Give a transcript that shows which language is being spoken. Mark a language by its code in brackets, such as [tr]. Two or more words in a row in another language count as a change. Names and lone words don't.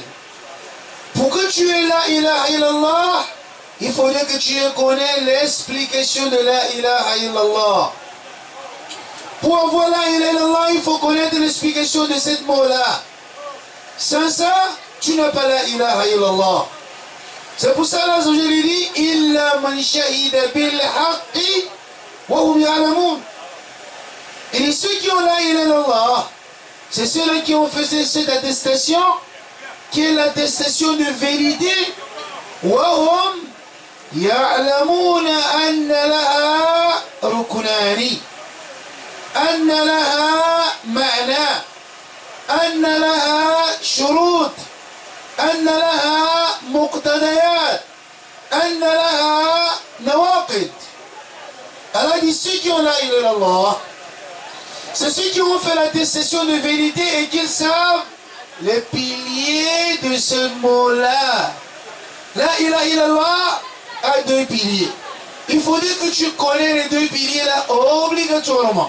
[fr] Pour que tu aies [ar] لا إله إلا الله, [fr] il faudrait que tu connaisses l'explication de [ar] لا إله إلا الله. [fr] Pour avoir [ar] لا إله إلا الله, [fr] il faut connaître l'explication de cette mot-là. Sans ça, tu n'as pas [ar] لا إله إلا الله. [fr] C'est pour ça que je lui dis, [ar] إلا من شهد بالحق وهم يعلمون. [fr] Et ceux qui ont [ar] لا إله إلا الله, [fr] c'est ceux-là qui ont fait cette attestation, qui est l'attestation de vérité. [ar] وهم يعلمون أن لها ركنان أن لها معنى أن لها شروط أن لها مقتضيات أن لها نواقض. [fr] Allah dit ceux qui ont [ar] لا إله إلا الله, [fr] c'est ceux qui ont fait l'attestation de vérité et qui savent les piliers de ce mot-là. [ar] لا إله إلا الله [fr] a deux piliers. Il faudrait que tu connais les deux piliers là obligatoirement.